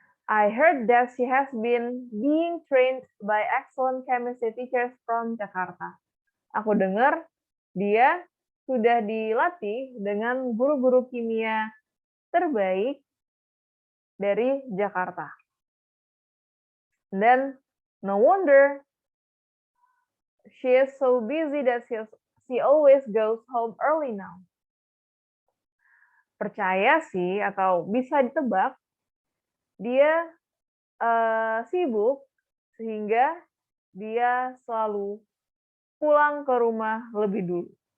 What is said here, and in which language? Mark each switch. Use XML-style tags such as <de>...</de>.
<en>I heard that she has been being trained by excellent chemistry teachers from Jakarta.</en> <id>Aku dengar dia sudah dilatih dengan guru-guru kimia terbaik dari Jakarta.</id> <en>Then, no wonder she is so busy that she always goes home early now.</en> <id>Percaya sih, atau bisa ditebak, dia sibuk sehingga dia selalu pulang ke rumah lebih dulu.</id>